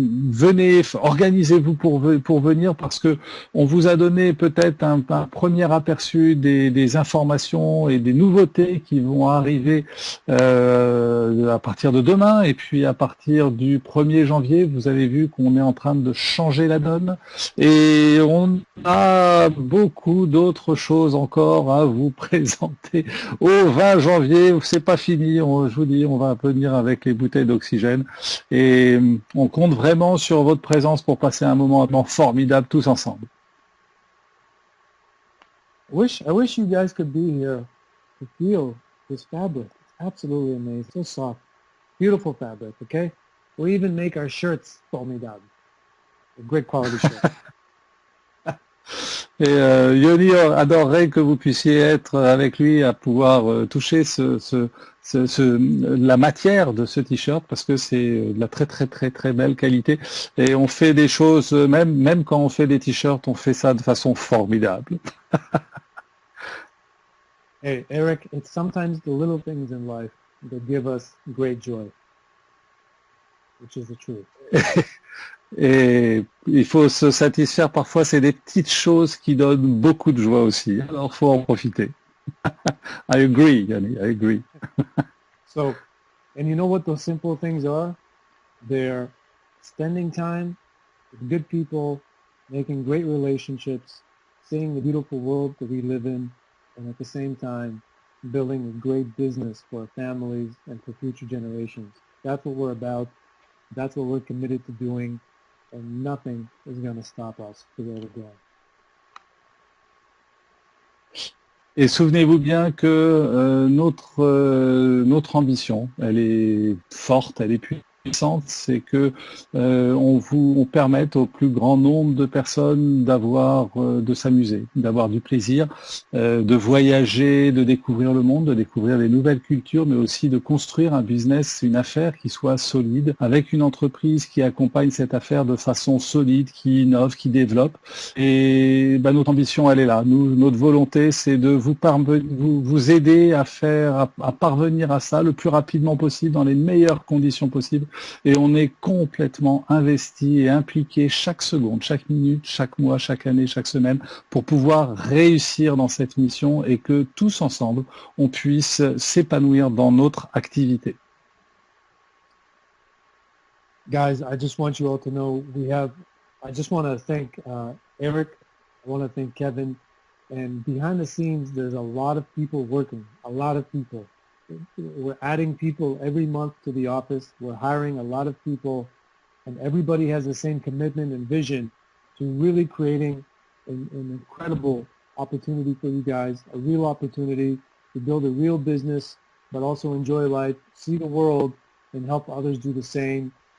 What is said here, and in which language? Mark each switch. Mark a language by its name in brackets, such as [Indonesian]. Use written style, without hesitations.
[French] Venez, organisez-vous pour venir parce que on vous a donné peut-être un premier aperçu des informations et des nouveautés qui vont arriver à partir de demain, et puis à partir du 1er janvier, vous avez vu qu'on est en train de changer la donne et on a beaucoup d'autres choses encore à vous présenter au 20 janvier. C'est pas fini, je vous dis, on va venir avec les bouteilles d'oxygène et on compte vraiment sur votre présence pour passer un moment formidable tous ensemble. [English] I wish you guys could be here to feel this fabric. It's absolutely amazing. So soft. Beautiful fabric, okay? We even make our shirts formidables. Great quality shirts. [French] Et Yoni adorerait que vous puissiez être avec lui à pouvoir toucher la matière de ce t-shirt parce que c'est de la très belle qualité et on fait des choses, même quand on fait des t-shirts, on fait ça de façon formidable. [English] Hey, Eric, it's sometimes the little things in life that give us great joy, which is the truth. [French] Et il faut se satisfaire, parfois c'est des petites choses qui donnent beaucoup de joie aussi, alors faut en profiter. [English] I agree, Yanni, I agree. So, and you know what those simple things are? They're spending time with good people, making great relationships, seeing the beautiful world that we live in, and at the same time, building a great business for our families and for future generations. That's what we're about. That's what we're committed to doing. And nothing is going to stop us to where we're going. [French] Et souvenez-vous bien que notre ambition, elle est forte, elle est puissante, c'est que on permette au plus grand nombre de personnes de s'amuser, d'avoir du plaisir, de voyager, de découvrir le monde, de découvrir les nouvelles cultures, mais aussi de construire un business, une affaire qui soit solide, avec une entreprise qui accompagne cette affaire de façon solide, qui innove, qui développe. Et notre ambition, elle est là. Notre volonté, c'est de vous aider à parvenir à ça le plus rapidement possible, dans les meilleures conditions possibles. Et on est complètement investi et impliqué chaque seconde, chaque minute, chaque mois, chaque année, chaque semaine pour pouvoir réussir dans cette mission et que tous ensemble, on puisse s'épanouir dans notre activité. [English] Guys, I just want you all to know I just want to thank Eric, I want to thank Kevin, and behind the scenes, there's a lot of people working, a lot of people. We're adding people every month to the office. We're hiring a lot of people, and everybody has the same commitment and vision to really creating an incredible opportunity for you guys, a real opportunity to build a real business, but also enjoy life, see the world, and help others do the same.